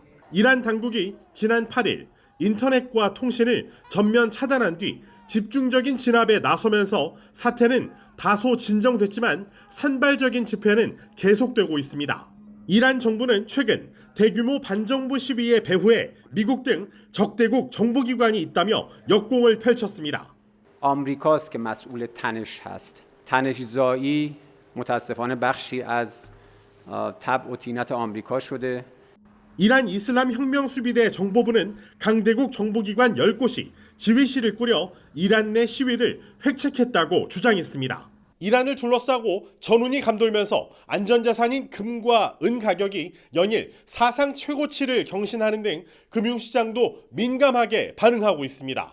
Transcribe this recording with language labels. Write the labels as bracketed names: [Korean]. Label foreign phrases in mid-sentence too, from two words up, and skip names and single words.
[Korean] 이란 당국이 지난 8일 인터넷과 통신을 전면 차단한 뒤 집중적인 진압에 나서면서 사태는 다소 진정됐지만 산발적인 집회는 계속되고 있습니다. 이란 정부는 최근 대규모 반정부 시위의 배후에 미국 등 적대국 정보기관이 있다며 역공을 펼쳤습니다. [Persian] آمریکاست که مسئول تنش هست. تنش زایی متاسفانه بخشی از تبع و طینت آمریکا شده. [Korean] 이란 이슬람 혁명 수비대 정보부는 강대국 정보기관 10곳이 지휘실을 꾸려 이란 내 시위를 획책했다고 주장했습니다. 이란을 둘러싸고 전운이 감돌면서 안전자산인 금과 은 가격이 연일 사상 최고치를 경신하는 등 금융시장도 민감하게 반응하고 있습니다.